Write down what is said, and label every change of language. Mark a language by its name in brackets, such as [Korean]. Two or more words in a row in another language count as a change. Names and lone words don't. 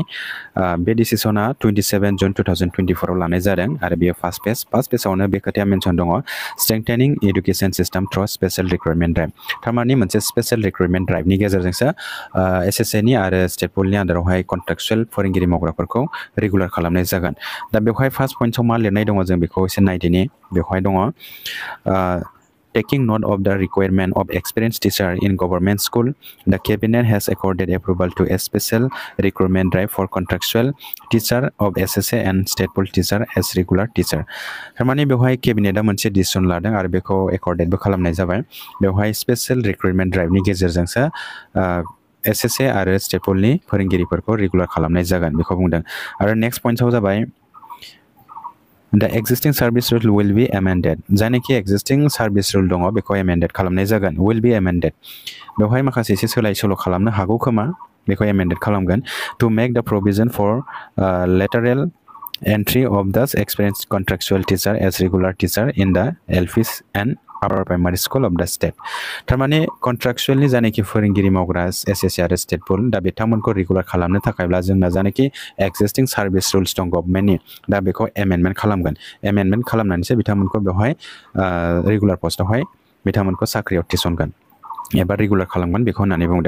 [Bodo] बे डिसिसना 27 जुन 2024 आव लानाय जादों आरो बेयो फार्स्ट पेजावनो बे खोथाया मेनसन दङ [English] strengthening education system through special recruitment drive. [Bodo] थारमाने मोनसे [English] special recruitment [Bodo] ड्राइभनि गेजेरजोंसो एसएसएनि आरो स्टेट पुलनि आन्दारावहाय कन्ट्राक्चुएल फोरोंगिरि मावग्राफोरखौ रेगुलार खालामनाय जागोन। दा बेवहाय फार्स्ट पइन्टआव मा लिरनाय दङ जों बेखौ एसे नायदिनि। बेवहाय दङ [English] Taking note of the requirement of experienced teacher in government school, the cabinet has accorded approval to a special recruitment drive for contractual teacher of SSA and state pool teacher as regular teacher. [Bodo] थारमाने बेवहाय केबिनेटआ मोनसे डिसिसन लादों आरो बेखौ एकर्डेडबो खालामनाय जाबाय। बेवहाय [English] special recruitment [Bodo] ड्राइभनि गेजेरजोंसो एसएसए आरो स्टेट पुलनि फोरोंगिरिफोरखौ रेगुलार खालामनाय जागोन बेखौ बुंदों। आरो नेक्स्ट पइन्टआव जाबाय [English] The existing service rule will be amended. [Bodo] जायनाखि [English] existing service rule [Bodo] दङ बेखौ amended खालामनाय जागोन [English] will be amended। [Bodo] बेवहाय माखासे एसे सोलाय सोल' खालामनो हागौ खोमा बेखौ amended खालामगोन [English] to make the provision for lateral entry of the experienced contractual teacher as regular teacher in the LP and upper primary school of the state। [Bodo] थारमाने कन्ट्राक्चुएलनि जानाखि फोरोंगिरि मावग्रा एसएसए आरो स्टेट पुल दा बिथांमोनखौ रेगुलार खालामनो थाखायब्ला जोंना जानाखि [English] existing service rules [Bodo] दं गभर्नमेन्टनि दा बेखौ एमेन्डमेन्ट खालामगोन। एमेन्डमेन्ट खालामनानैसो बिथांमोनखौ बेवहाय रेगुलार पस्टआवहाय बिथांमोनखौ साख्रियाव थिसनगोन एबा रेगुलार खालामगोन बेखौ होननानै बुंदों।